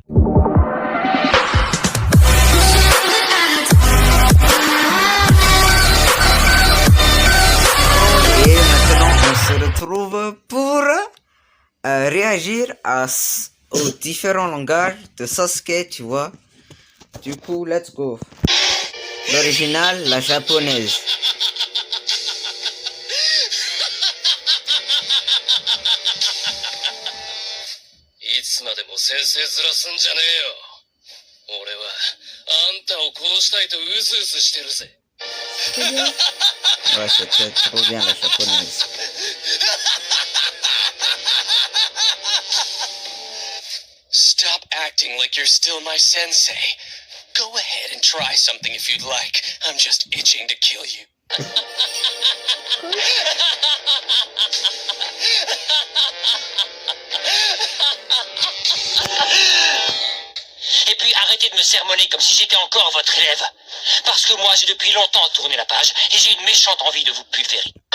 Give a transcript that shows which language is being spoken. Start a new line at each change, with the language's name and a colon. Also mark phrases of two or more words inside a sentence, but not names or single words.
French: Et maintenant, on se retrouve pour réagir aux différents langages de Sasuke, tu vois. Du coup,
English: let's go.
French: L'original, la japonaise.
Japanese: いつまでも先生面すんじゃねえよ。俺はあんたを殺したいとうずうずしてるぜ。
French: Ouais, c'était trop bien la japonaise.
English: Stop acting like you're still my sensei. Go ahead and try something if you'd like. I'm just itching to kill you.
French: Et puis arrêtez de me sermonner comme si j'étais encore votre élève. Parce que moi j'ai depuis longtemps tourné la page et j'ai une méchante envie de vous pulvériser.